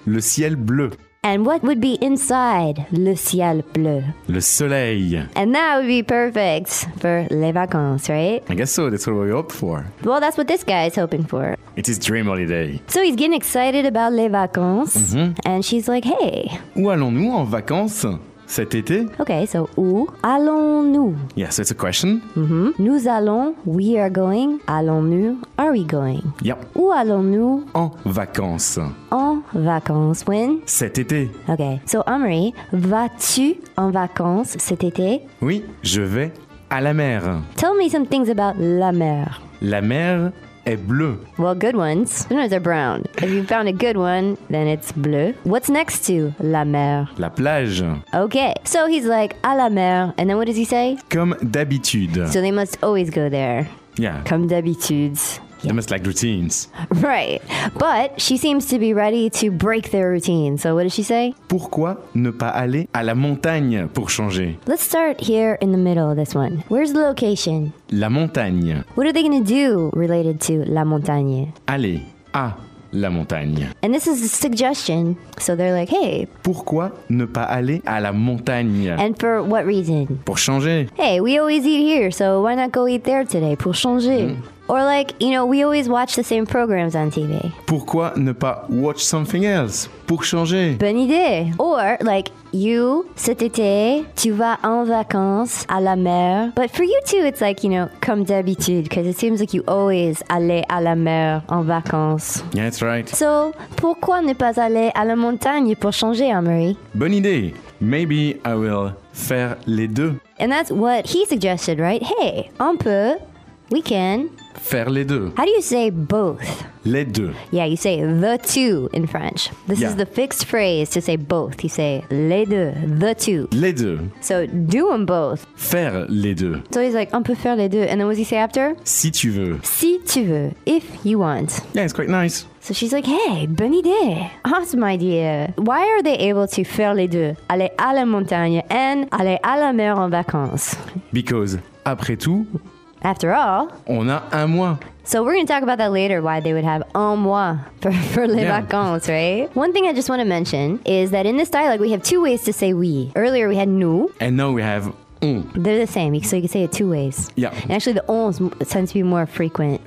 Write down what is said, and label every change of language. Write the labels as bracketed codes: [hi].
[fr] Le ciel bleu. [en] And what would be inside [fr] le ciel bleu? Le soleil. [en] And that would be perfect for [fr] les vacances, [en] right? I guess so. That's what we hope for. Well, that's what this guy is hoping for. It's his dream holiday. So he's getting excited about [fr] les vacances. [en] Mm-hmm. And she's like, hey. [fr] Où allons-nous en vacances cet été? [en] Okay, so [fr] où allons-nous? [en] Yeah, so it's a question. Mm-hmm. [fr] Nous allons, [en] we are going, [fr] allons-nous, [en] are we going? Yep. [fr] Où allons-nous? En vacances. En vacances, [en] when? [fr] Cet été. [en] Okay, so [fr] Amaury, vas-tu en vacances cet été? Oui, je vais à la mer. [en] Tell me some things about [fr] la mer. La mer est bleu. [en] Well, good ones. Sometimes they're brown. If you found a good one, then it's bleu. What's next to [fr] la mer? La plage. [en] Okay, so he's like, [fr] à la mer. [en] And then what does he say? [fr] Comme d'habitude. [en] So they must always go there. Yeah. [fr] Comme d'habitude. [en] Yeah. Almost like routines. Right. But she seems to be ready to break their routine. So what does she say? [fr] Pourquoi ne pas aller à la montagne pour changer? [en] Let's start here in the middle of this one. Where's the location? [fr] La montagne. [en] What are they going to do related to [fr] la montagne? Aller à la montagne. [en] And this is a suggestion. So they're like, hey. [fr] Pourquoi ne pas aller à la montagne? [en] And for what reason? [fr] Pour changer. [en] Hey, we always eat here. So why not go eat there today? [fr] Pour changer. [en] Mm. Or like, you know, we always watch the same programs on TV. [fr] Pourquoi ne pas [en] watch something else? [fr] Pour changer. Bonne idée. [en] Or like, you, [fr] cet été, tu vas en vacances à la mer. [en] But for you too, it's like, you know, [fr] comme d'habitude, [en] because it seems like you always [fr] allez à la mer en vacances. [en] Yeah, that's right. So, [fr] pourquoi ne pas aller à la montagne pour changer, Amory? Bonne idée. [en] Maybe I will [fr] faire les deux. [en] And that's what he suggested, right? Hey, [fr] on peut, [en] we can... [fr] Faire les deux. [en] How do you say both? [fr] Les deux. [en] Yeah, you say the two in French. This yeah. is the fixed phrase to say both. You say [fr] les deux, [en] the two. [fr] Les deux. [en] So do them both. [fr] Faire les deux. [en] So he's like, [fr] on peut faire les deux. [en] And then what does he say after? [fr] Si tu veux. Si tu veux. [en] If you want. Yeah, it's quite nice. So she's like, hey, [fr] bonne idée. [en] Awesome idea. Why are they able to [fr] faire les deux? Aller à la montagne [en] and [fr] aller à la mer en vacances. [en] Because [fr] après tout... [en] After all, [fr] on a un mois. [en] So we're going to talk about that later, why they would have [fr] un mois [en] for les yeah. vacances, right? One thing I just want to mention is that in this dialogue, we have two ways to say oui. Earlier, we had nous. And now we have on. They're the same, so you can say it two ways. Yeah. And actually, the on tends to be more frequent.